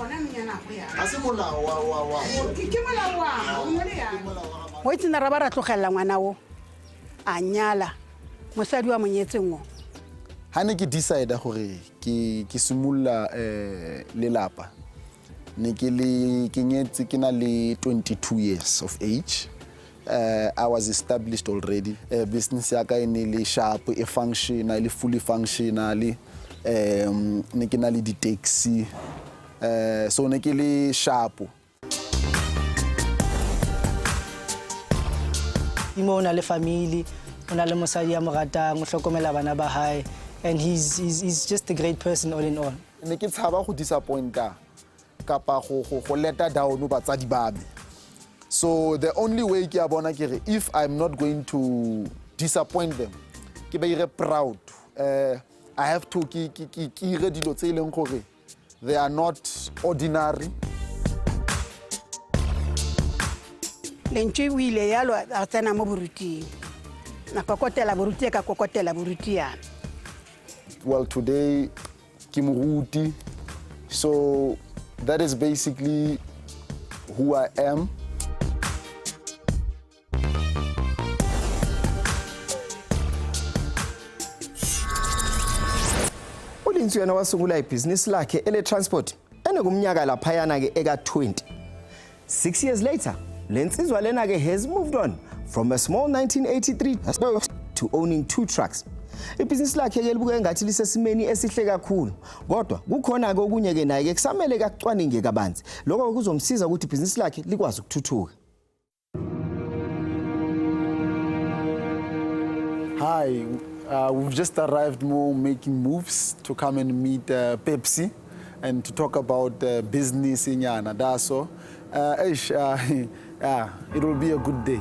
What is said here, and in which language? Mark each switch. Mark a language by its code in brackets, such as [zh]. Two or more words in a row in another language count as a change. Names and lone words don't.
[tn] o itsena ra ba ra tlogela ngwana o a nyala mosadi wa monyetseng o [st] ha ne ke decide gore ke simolla lelapa ne ke nyetse ke na le [en] 22 years of age. I was established already. [st] Business ya ka ene le sharp, e functional, [en] fully functional. [st] Ne ke na le di taxi. So ne ke le sharp. Imo ona le family, ona le mosadi ya mo ratang, o hlokomela bana ba hae, [en] and he's just a great person all in all. [st] Ne ke tshaba go disappointa kapa go leta down batsadi ba me. [en] So the only way [st] ke a bona ke re [en] if I'm not going to disappoint them, [st] ke ba ire proud. [en] I have to [st] ke ire dilo tse ileng gore [en] they are not ordinary. [tn] Lentswe o ile yalo a tsena mo boruting na kokotela boruti ka kokotela boruti yana. [en] Well, today [st] ke moruti, [en] so that is basically who I am. [zu] uLentswe yena wasungula ibhizinisi lakhe ele transport enegumnyaka laphayana ke eka 20. [en] 6 years later, [zu] lensizwa lena ke [en] has moved on from a small 1983 to owning 2 trucks. [zu] Ibhizinisi lakhe ke libuka engathi lisesimeni esihle kakhulu, kodwa kukhona ke okunye ke naye ke kusamele kakucwaninge kabanzi. Lokho kuzomsiza ukuthi ibhizinisi lakhe likwazi ukuthuthuka. [en] Hi, we've just arrived making moves to come and meet Pepsi and to talk about business in Yana. Yeah, it will be a good day.